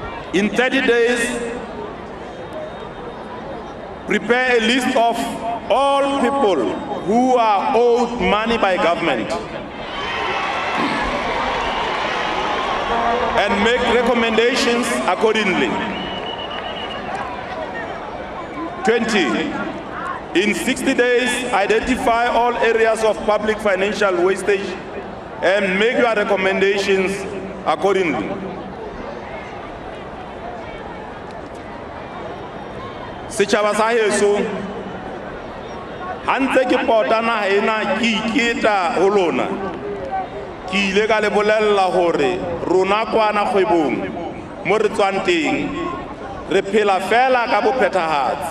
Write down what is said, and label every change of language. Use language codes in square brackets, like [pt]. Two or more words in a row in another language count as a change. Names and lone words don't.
[en] In 30 days, prepare a list of all people who are owed money by government and make recommendations accordingly. 20. In 60 days, identify all areas of public financial wastage and make your recommendations accordingly. [st] Setjhaba sa heso ha ntse ke pota naha ena ke iketa ho lona, ke ile ka le bolella hore rona kwana kgwebong mo re tswang teng re phela fela ka bophethahatsi.